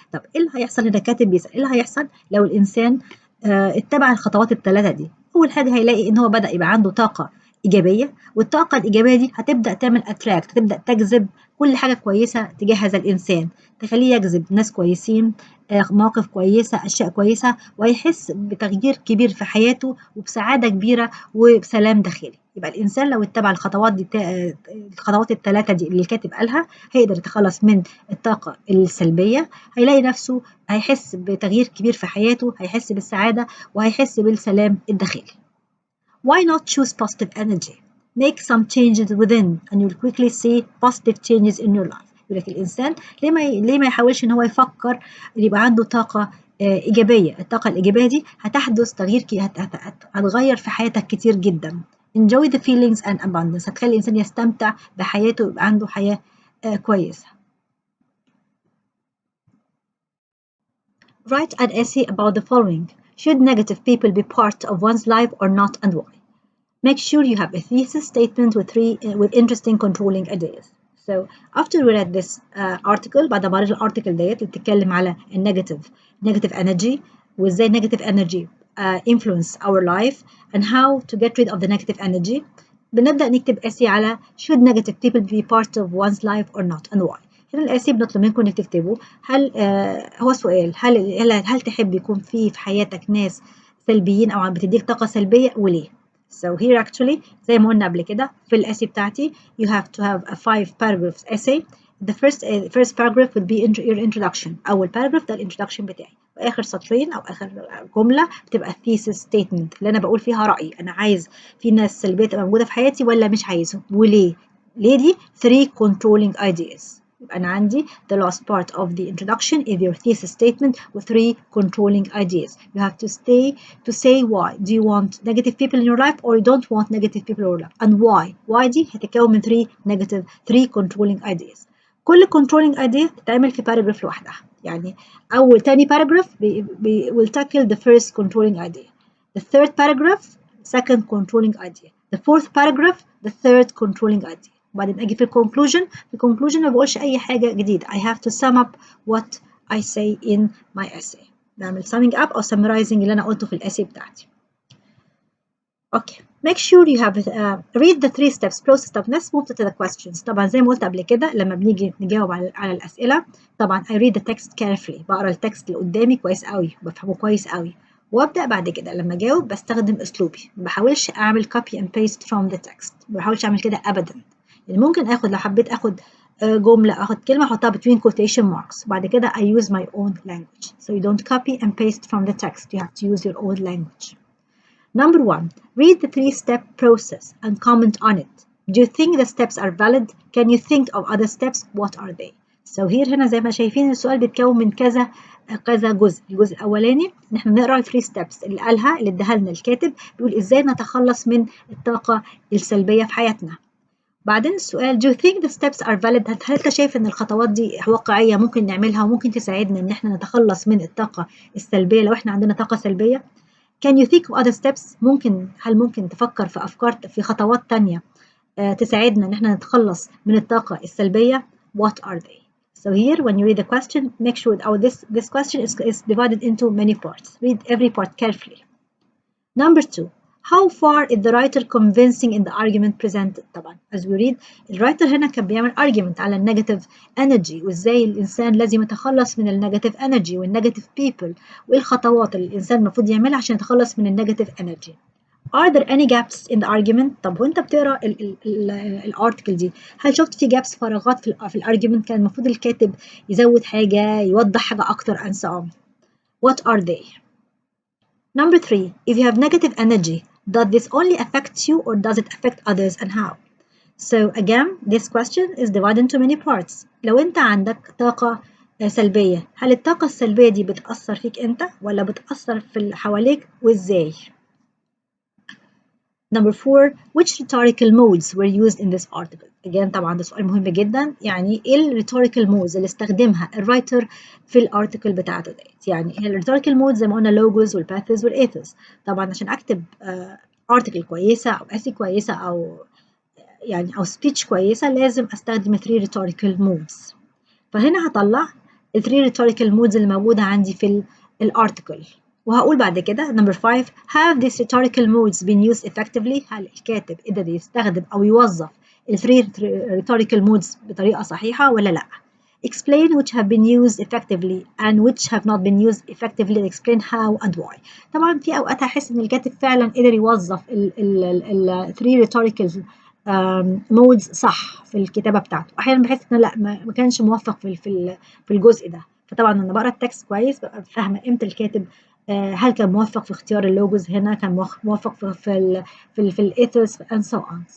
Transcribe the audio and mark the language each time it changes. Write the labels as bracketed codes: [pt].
[ar] طب إيه اللي هيحصل؟ هنا كاتب بيسأل إيه اللي هيحصل لو الإنسان اتبع الخطوات الثلاثة دي؟ أول حاجة هيلاقي إن هو بدأ يبقى عنده طاقة إيجابية، والطاقة الإيجابية دي هتبدأ تعمل attract، هتبدأ تجذب كل حاجة كويسة تجاه هذا الإنسان، تخليه يجذب ناس كويسين، مواقف كويسة، أشياء كويسة، ويحس بتغيير كبير في حياته وبسعادة كبيرة وبسلام داخلي. يبقى الإنسان لو اتبع الخطوات دي الخطوات الثلاثة دي اللي الكاتب قالها هيقدر يتخلص من الطاقة السلبية، هيلاقي نفسه هيحس بتغيير كبير في حياته، هيحس بالسعادة وهيحس بالسلام الداخلي. [en] Why not choose positive energy? Make some changes within and you'll quickly see positive changes in your life. [ar] يقول لك الإنسان ليه ما يحاولش إن هو يفكر يبقى عنده طاقة إيجابية. الطاقة الإيجابية دي هتحدث تغيير هتغير في حياتك كتير جدا. [en] Enjoy the feelings and abundance. [ar] هتخلي الإنسان يستمتع بحياته ويبقى عنده حياة كويسة. [en] Write an essay about the following. Should negative people be part of one's life or not, and why? Make sure you have a thesis statement with interesting controlling ideas. So after we read this article، [ar] بعد ما قرينا الارتكل ديت اللي بتتكلم على [en] negative energy وازاي negative energy influence our life and how to get rid of the negative energy، [ar] بنبدأ نكتب [en] essay على should negative people be part of one's life or not and why. [ar] هنا الاسي بنطلب منكم انك تكتبوا هل هو سؤال هل تحب يكون في حياتك ناس سلبيين او بتديك طاقة سلبية وليه؟ [en] So here actually [ar] زي ما قلنا قبل كده في الاسي بتاعتي [en] you have to have a 5 paragraphs essay. The first paragraph would be your introduction. [ar] أول paragraph ده الانترودكشن بتاعي، وآخر سطرين أو آخر جملة بتبقى thesis statement اللي أنا بقول فيها رأيي، أنا عايز في ناس سلبية تبقى موجودة في حياتي ولا مش عايزهم وليه؟ ليه دي 3 controlling ideas. يبقى أنا عندي [en] the last part of the introduction is your thesis statement with 3 controlling ideas. You have to say why. Do you want negative people in your life or you don't want negative people in your life and why. [ar] Why دي هتتكون من 3 controlling ideas. كل controlling idea تتعمل في paragraph لوحدها. يعني تاني [en] paragraph will tackle the first controlling idea. The third paragraph second controlling idea. The fourth paragraph the third controlling idea. [ar] وبعدين أجي في conclusion ما بقولش أي حاجة جديدة. [en] I have to sum up what I say in my essay. [ar] بعمل summing up أو summarizing اللي أنا قلته في الessay بتاعتي. [en] Okay. Make sure you have read the 3 steps process. [ar] طب [en] let's move to the questions. [ar] طبعا زي ما قلت قبل كده لما بنيجي نجاوب على الأسئلة طبعا [en] I read the text carefully. [ar] بقرا التكست اللي قدامي كويس قوي وبفهمه كويس قوي، وابدأ بعد كده لما اجاوب بستخدم اسلوبي، ما بحاولش اعمل [en] copy and paste from the text، [ar] ما بحاولش اعمل كده ابدا. يعني ممكن لو حبيت اخد جملة اخد كلمة احطها [en] between quotation marks [ar] بعد كده [en] I use my own language. So you don't copy and paste from the text, you have to use your own language. Number 1, read the 3-step process and comment on it. Do you think the steps are valid? Can you think of other steps? What are they? So here [ar] هنا زي ما شايفين السؤال بيتكون من كذا جزء. الجزء الأولاني إن إحنا نقرأ ال 3 steps اللي قالها اللي اداها لنا الكاتب، بيقول إزاي نتخلص من الطاقة السلبية في حياتنا. بعدين السؤال [en] do you think the steps are valid؟ [ar] هل أنت شايف إن الخطوات دي واقعية ممكن نعملها وممكن تساعدنا إن إحنا نتخلص من الطاقة السلبية لو إحنا عندنا طاقة سلبية؟ [en] Can you think of other steps؟ [ar] هل ممكن تفكر في أفكار في خطوات تانية تساعدنا إن إحنا نتخلص من الطاقة السلبية؟ [en] What are they؟ So here, when you read the question, make sure this question is divided into many parts. Read every part carefully. Number 2. How far is the writer convincing in the argument presented؟ [ar] طبعا [en] as we read [ar] الرايتر هنا كان بيعمل argument على النيجاتيف energy وازاي الإنسان لازم يتخلص من النيجاتيف energy والنيجاتيف people وإيه الخطوات اللي الإنسان المفروض يعملها عشان يتخلص من النيجاتيف energy. [en] Are there any gaps in the argument؟ [ar] طب وانت بتقرا الارتكل دي هل شفت في gaps فراغات في الارجيومنت كان المفروض الكاتب يزود حاجة يوضح حاجة أكتر [en] and so on. What are they؟ Number 3. If you have negative energy, does this only affect you or does it affect others and how? So again, this question is divided into many parts. [ar] لو أنت عندك طاقة سلبية، هل الطاقة السلبية دي بتأثر فيك أنت ولا بتأثر في اللي حواليك وإزاي؟ [en] Number 4. Which rhetorical modes were used in this article? Again [ar] طبعا ده سؤال مهم جدا، يعني ايه الريتوريكال modes اللي استخدمها الرايتر في الارتكل بتاعته ديت؟ يعني الريتوريكال modes زي ما قلنا اللوجوز والباثز والايثوس. طبعا عشان اكتب ارتكل كويسه او اسي كويسه او يعني او سبيتش كويسه لازم استخدم 3 rhetorical modes. فهنا هطلع ال 3 rhetorical modes اللي موجوده عندي في الارتكل. وهقول بعد كده [en] number 5. have these rhetorical modes been used effectively؟ [ar] هل الكاتب قدر يستخدم أو يوظف ال 3 rhetorical modes بطريقة صحيحة ولا لأ؟ [en] explain which have been used effectively and which have not been used effectively and explain how and why. [ar] طبعا في أوقات هحس إن الكاتب فعلا قدر يوظف ال 3 rhetorical modes صح في الكتابة بتاعته. أحيانا بحس إن لأ ما كانش موفق في الجزء ده. فطبعا أنا بقرا التكست كويس ببقى فاهمة إمتى الكاتب هل كان موفق في اختيار اللوجوز هنا، كان موفق في الايثوس [en] and so on.